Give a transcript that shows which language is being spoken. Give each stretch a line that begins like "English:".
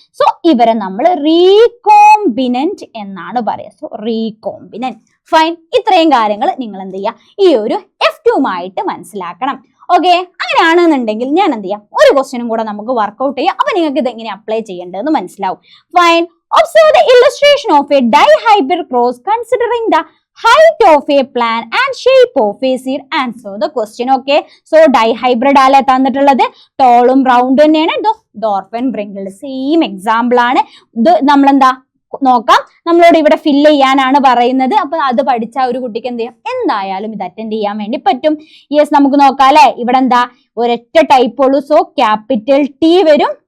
Malayalam: So ഇവരെ നമ്മൾ recombinant എന്നാണ് പറയാ. So recombinant. ഫൈൻ. ഇത്രയും കാര്യങ്ങൾ നിങ്ങൾ എന്ത് ചെയ്യുക, ഈ ഒരു F2 മനസ്സിലാക്കണം. ഓക്കെ, അങ്ങനെയാണെന്നുണ്ടെങ്കിൽ ഞാൻ എന്ത് ചെയ്യാം, ഒരു ക്വസ്റ്റ്യനും കൂടെ നമുക്ക് വർക്ക്ഔട്ട് ചെയ്യാം. അപ്പൊ നിങ്ങൾക്ക് ഇത് എങ്ങനെ അപ്ലൈ ചെയ്യേണ്ടതെന്ന് മനസ്സിലാവും. Fine.
English: Observe the illustration of a dihybrid cross considering the height of a plant and shape of a seed. Answer the question. Okay, so dihybrid
Malayalam: ആലെ തന്നിട്ടുള്ളത് ടോളും റൗണ്ടും തന്നെയാണ്. ഡോർഫ് ആൻഡ് വ്രിങ്കിൾ സെയിം എക്സാമ്പിൾ ആണ്. ഇത് നമ്മളെന്താ നോക്കാം, നമ്മളോട് ഇവിടെ ഫില്ല് ചെയ്യാനാണ് പറയുന്നത്. അപ്പൊ അത് പഠിച്ച ഒരു കുട്ടിക്ക് എന്ത് ചെയ്യാം, എന്തായാലും ഇത് അറ്റൻഡ് ചെയ്യാൻ വേണ്ടി പറ്റും. യെസ്, നമുക്ക് നോക്കാം അല്ലെ. ഇവിടെ എന്താ ഒരൊറ്റ ടൈപ്പ് ഉള്ളൂ. സോ ക്യാപിറ്റൽ ടി വരും.